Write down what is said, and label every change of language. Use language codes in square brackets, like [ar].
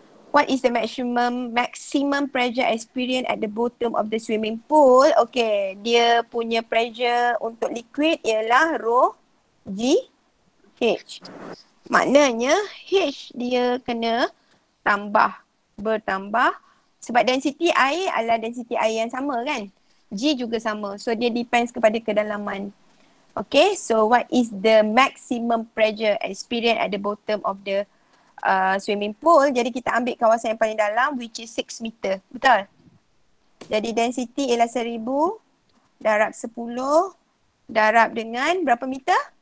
[en] What is the maximum pressure experience at the bottom of the swimming pool? [ms] Okay, dia punya pressure untuk liquid ialah rho G H. Maknanya H dia kena bertambah sebab density air adalah density air yang sama kan? G juga sama. So dia depends kepada kedalaman. [en] Okay, so what is the maximum pressure experience at the bottom of the swimming pool? [ms] Jadi kita ambil kawasan yang paling dalam [en] which is 6 meter. [ms] Betul? Jadi density ialah 1000 darab 10 darab dengan berapa meter?